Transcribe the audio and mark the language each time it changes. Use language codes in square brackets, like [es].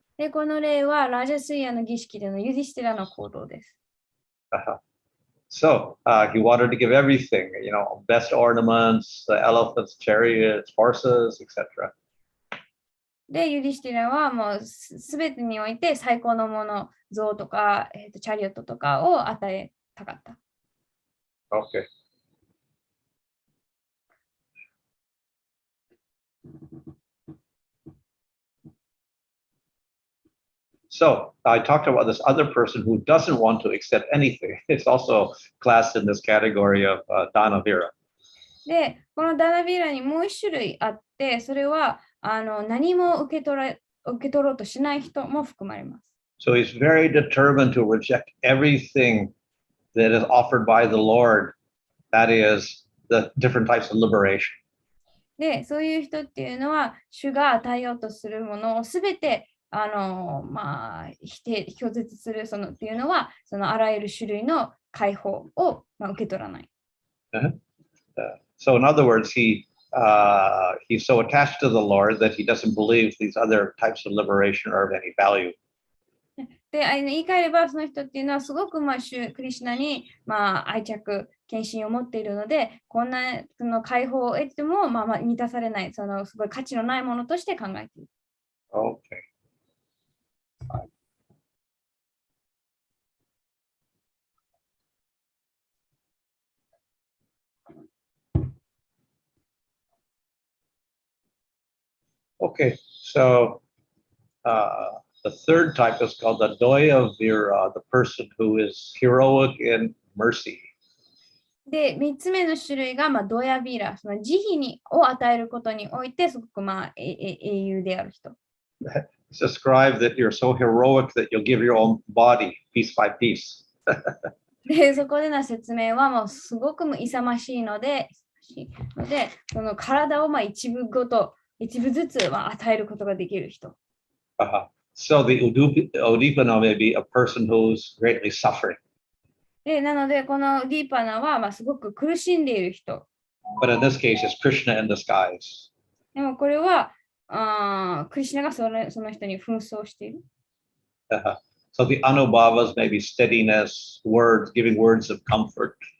[ja] で、この例はラジャスイヤの儀式でのユディスティラの行動です。 [en] So he wanted to give everything, best ornaments, the elephants, chariots, horses, etc. [ja] で、ユディスティラはもうすべてにおいて最高のもの、象とか、チャリオットとかを与えたかった。 [en] Okay. So I talked about this other person who doesn't want to accept anything. It's also classed in this category of dana vira. [ja] で、このダナビーラにもう一種類あって、それは何も受け取ろうとしない人も含まれます。 [en] So he's very determined to reject everything that is offered by the Lord. That is the different types of liberation. [ja] で、そういう人っていうのは、主が与えようとするものをすべて拒絶するっていうのは、そのあらゆる種類の解放を受け取らない。 [en] So in other words, he's so attached to the Lord that he doesn't believe these other types of liberation are of any value. [ja] で、言い換えれば、その人っていうのはすごくクリシュナに愛着、献身を持っているので、こんなその解放を得ても満たされない、そのすごい価値のないものとして考えている。 [en] Okay. Okay, so the third type is called the Doya Vira, the person who is heroic in mercy. [ja] で、3つ目の種類がドヤビラ、その慈悲を与えることにおいて、すごく英雄である人。 [en] It's described that you're so heroic that you'll give your own body piece by piece. [ja] で、そこでの説明はもうすごく勇ましいので、その体を一部ずつ与えることができる人。 [en] So the Udipana may be a person who's greatly suffering. [ja] で、なので、このディーパナはすごく苦しんでいる人。 [en] But in this case, it's Krishna in disguise. [ja] でもこれは、クリシュナがその人に紛争している。 [en] So the Anubhavas may be steadiness, giving words of comfort.